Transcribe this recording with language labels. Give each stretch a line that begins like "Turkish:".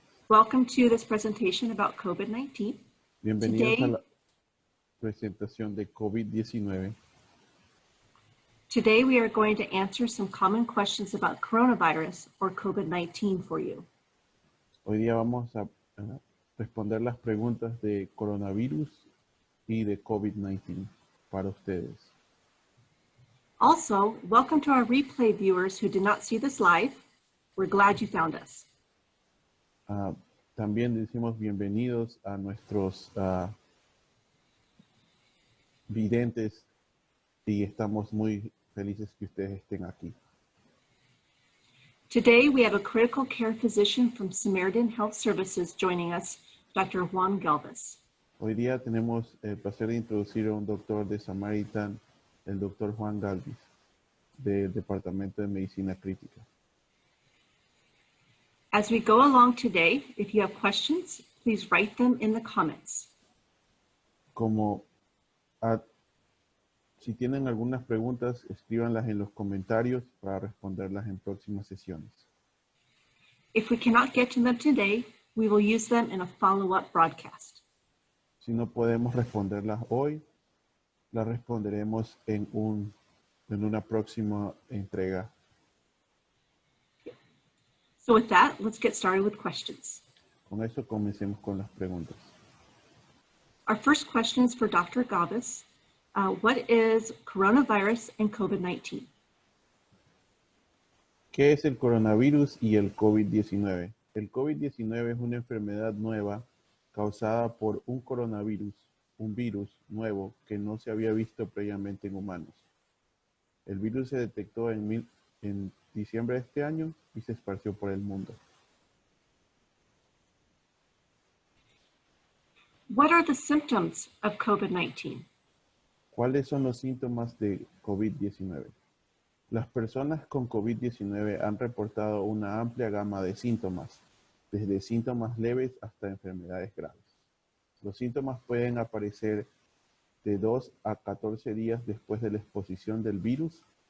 English: Welcome to this presentation about COVID-19.
Spanish: Bienvenidos a la presentación de COVID-19.
English: Today we are going to answer some common questions about coronavirus or COVID-19 for you.
Spanish: Hoy día vamos a responder las preguntas de coronavirus y de COVID-19 para ustedes.
English: Also, welcome to our replay viewers who did not see this live. We're glad you found us.
Spanish: También decimos bienvenidos a nuestros videntes y estamos muy felices que ustedes estén aquí.
English: Today we have a critical care physician from Samaritan Health Services joining us, Dr. Juan Galvez.
Spanish: Hoy día tenemos el placer de introducir a un doctor de Samaritan, el doctor Juan Galvez, del Departamento de Medicina Crítica.
English: As we go along today, if you have questions, please write them in the comments.
Spanish: Si tienen algunas preguntas, escríbanlas en los comentarios para responderlas en próximas sesiones.
English: If we cannot get to them today, we will use them in a follow-up broadcast.
Spanish: Si no podemos responderlas hoy, las responderemos en una próxima entrega.
English: So with that, let's get started with questions.
Spanish: Con eso comencemos con las preguntas.
English: Our first question is for Dr. Galvez. What is coronavirus and COVID-19?
Spanish: ¿Qué es el coronavirus y el COVID-19? El COVID-19 es una enfermedad nueva causada por un coronavirus, un virus nuevo que no se había visto previamente en humanos. El virus se detectó en diciembre de este año y se esparció por el mundo.
English: What are the symptoms of COVID-19?
Spanish: ¿Cuáles son los síntomas de COVID-19? Las personas con COVID-19 han reportado una amplia gama de síntomas, desde síntomas leves hasta enfermedades graves. Los síntomas pueden aparecer de 2 a 14 días después de la exposición del virus.